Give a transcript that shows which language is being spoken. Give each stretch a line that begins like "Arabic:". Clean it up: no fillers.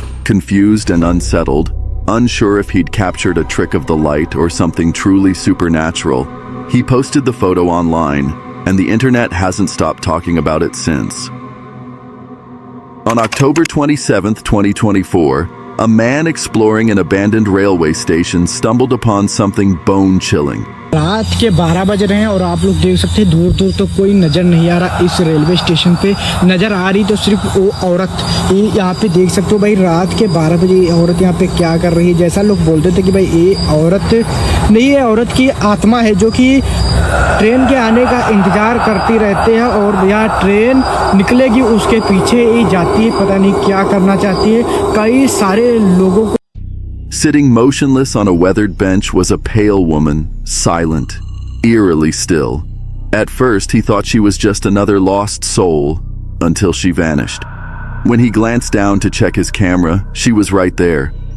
English: Confused and unsettled, unsure if he'd captured a trick of the light or something truly supernatural, he posted the photo online, and the internet hasn't stopped talking about it since. On October 27, 2024, a man exploring an abandoned railway station stumbled upon something bone-chilling.
Hindi: रात के 12 बज रहे हैं और आप लोग देख सकते हैं दूर दूर तो कोई नज़र नहीं आ रहा। इस रेलवे स्टेशन पे नज़र आ रही तो सिर्फ वो औरत यहाँ पे देख सकते हो। भाई रात के 12 बजे ये औरत यहाँ पे क्या कर रही है? जैसा लोग बोलते थे कि भाई ये औरत नहीं, ये औरत की आत्मा है जो कि ट्रेन के आने का इंतज़ार करती रहते हैं और यहाँ ट्रेन निकलेगी उसके पीछे ही जाती है, पता नहीं क्या करना चाहती है। कई सारे लोगों को
English: Sitting motionless on a weathered bench was a pale woman, silent, eerily still. At first, he thought she was just another lost soul, until she vanished. When he glanced down to check his camera, she was right there.